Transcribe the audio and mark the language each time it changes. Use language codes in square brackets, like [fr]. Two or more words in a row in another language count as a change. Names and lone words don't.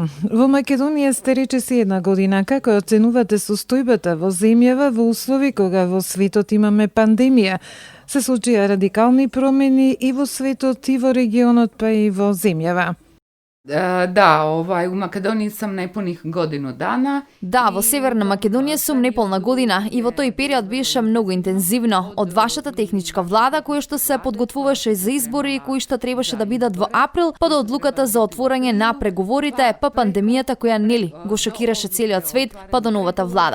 [mk] Во Македонија сте речиси една година. Како оценувате состојбата во земјава во услови кога во светот имаме пандемија? Се случија радикални промени и во светот, и во регионот, па и во земјава. [sr] У Македонiji sam nepunih godinu dana. [mk] Да, во Северна Македонија сум неполна година и во тој период беше многу интензивно од вашата техничка влада која што се подготвуваше за избори кои што требаше да бидат во април, па до одлуката за отворање на преговорите, па пандемијата која нели го шокираше целиот свет, па до новата влада.